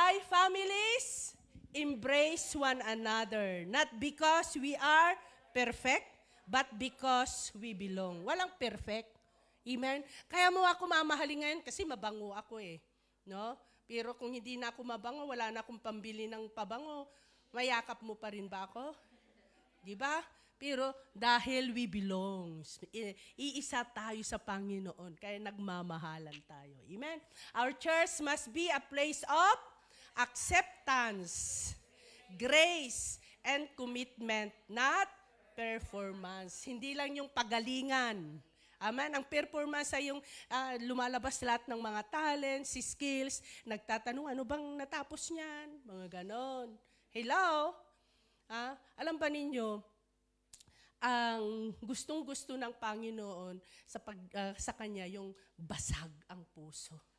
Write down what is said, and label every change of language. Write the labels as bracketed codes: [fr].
[en] Families embrace one another, not because we are perfect, but because we belong. [tl] Walang perfect. Amen? Kaya mo ako mamahalin ngayon kasi mabango ako no? Pero kung hindi na ako mabango, wala na akong pambili ng pabango, mayakap mo pa rin ba ako? Di ba? Pero dahil [en] we belong, [tl] iisa tayo sa Panginoon, kaya nagmamahalan tayo. Amen? [en] Our church must be a place of acceptance, grace, and commitment, not performance. [tl] Hindi lang yung pagalingan. Amen? Ang performance ay yung lumalabas lahat ng mga talents, skills, nagtatanong, ano bang natapos niyan? Mga ganon. Hello? Alam ba ninyo, ang gustong-gusto ng Panginoon sa Kanya, yung basag ang puso.